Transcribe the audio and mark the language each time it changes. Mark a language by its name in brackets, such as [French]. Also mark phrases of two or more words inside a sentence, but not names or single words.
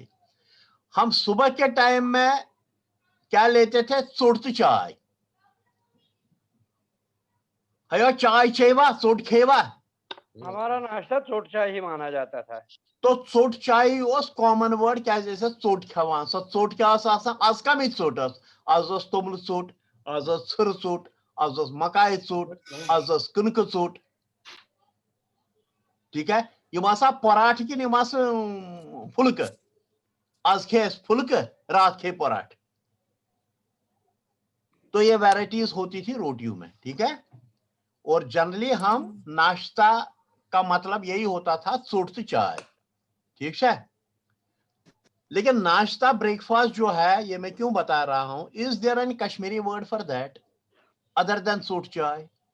[Hindi] हम सुबह के टाइम में क्या लेते थे? [Kashmiri] सोट चाय। हयो चाय चेवा सोट खेवा। [Hindi] हमारा नाश्ता सोट चाय ही माना जाता था। [Kashmiri] तो सोट चाय उस [English] common word [Kashmiri] क्या, जैसे सोट खवान सोट क्या आज कम सोट आज तोमल सोट, आज छर सोट, आज मकाई सोट, आज कनक सोट। [Hindi] ठीक है, [Kashmiri] यम पराठ कि फुल्क, आज खे फुल्क, रात खे पराठ। [Hindi] तो ये वैरायटीज होती थी रोटियों में। ठीक है, और जनरली हम नाश्ता का मतलब यही होता था सोट चाय। ठीक है, लेकिन नाश्ता ब्रेकफास्ट जो है ये मैं क्यों बता रहा हूं, [English] is there any Kashmiri word for that other than [Hindi] सोट चाय?